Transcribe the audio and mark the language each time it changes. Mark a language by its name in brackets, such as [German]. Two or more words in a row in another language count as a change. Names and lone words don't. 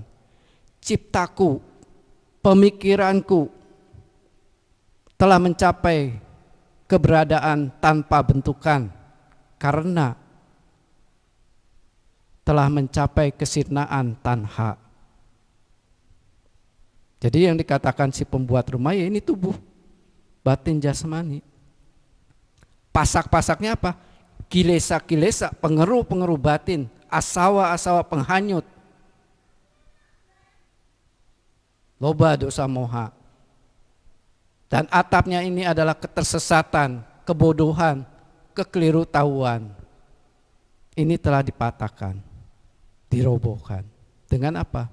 [Indonesian] Ciptaku, pemikiranku telah mencapai keberadaan tanpa bentukan karena telah mencapai kesirnaan tanha. Jadi yang dikatakan si pembuat rumah ya ini tubuh, batin, jasmani. Pasak-pasaknya apa? Kilesa-kilesa, pengeruh-pengeruh batin, asawa-asawa penghanyut, [Pali] loba dosa moha. [Indonesian] Dan atapnya ini adalah ketersesatan, kebodohan, kekelirutahuan. Ini telah dipatahkan, dirobohkan. Dengan apa?